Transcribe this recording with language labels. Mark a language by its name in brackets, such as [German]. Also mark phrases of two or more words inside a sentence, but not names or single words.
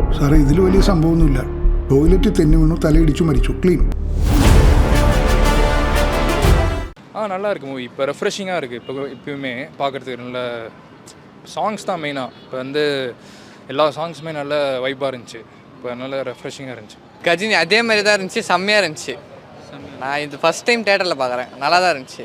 [Malayalam] സാറേ ഇതിൽ വലിയ സംഭവമൊന്നുമില്ല. ടോയ്ലറ്റിൽ തെന്നി വീണു, തലയിടിച്ചു മരിച്ചു, ക്ലീൻ. [Tamil] நல்லா இருக்குது மூவி. இப்போ ரெஃப்ரெஷிங்காக இருக்குது. இப்போயுமே பார்க்குறதுக்கு நல்ல சாங்ஸ் தான் மெயினாக. இப்போ வந்து எல்லா சாங்ஸுமே நல்ல வைப்பாக இருந்துச்சு. இப்போ நல்ல ரெஃப்ரெஷிங்காக இருந்துச்சு. கஜினி அதே மாதிரி தான் இருந்துச்சு, செம்மையாக இருந்துச்சு. நான் இது [English] first time [Tamil] தேட்டரில் பார்க்குறேன், நல்லா தான் இருந்துச்சு.